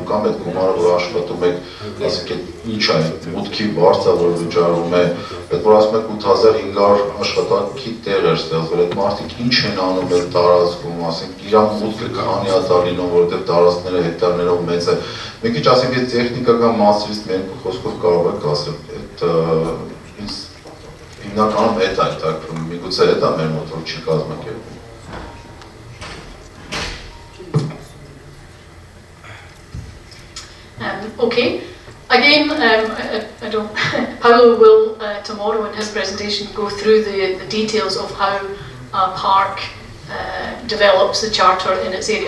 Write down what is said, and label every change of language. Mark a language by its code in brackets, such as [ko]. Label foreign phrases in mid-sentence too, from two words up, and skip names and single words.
[hy] կամ այդ գումարը, որ աշխատում եք, ասենք ինչ է, մուտքի բարձր, որ վճարում է, այդ որ ասում եք 8500 աշխատանքի տեղ էր ստեղծվել, այդ մարդիկ ինչ են անում այդ տարածքում, ասենք իրան մուտքը քանի հատար լինում, որովհետև տարածքները հեկտարներով մեծ է։ Մի քիչ ասենք այդ տեխնիկական մասից մեր խոսքով կարող եք ասել, այդ ինձ հիմնականում այդ է հետաքրքրում, միգուցե այդ է մեր մոտ որ չի կազմակերպվում։ [en] Okay. Again, I don't. Paolo will tomorrow in his presentation go through the details of how a park develops the charter in its area.